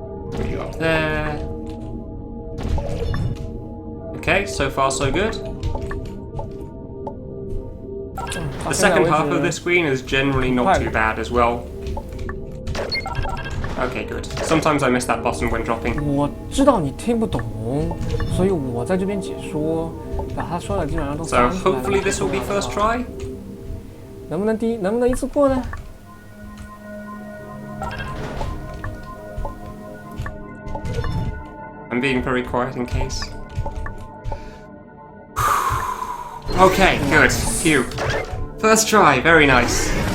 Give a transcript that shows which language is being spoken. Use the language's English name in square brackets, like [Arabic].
[English] Put you up there. Okay, so far so good. The second half of this screen is generally not too bad as well. Okay, good. Sometimes I miss that button when dropping. [Chinese] 我知道你听不懂，所以我在这边解说，把他说的基本上都 [English] So [Chinese] 翻出来了。 [English] hopefully this will be first try. [Chinese] 能不能一次过呢？ [English] I'm being very quiet in case. Okay, good. Phew. First try, very nice.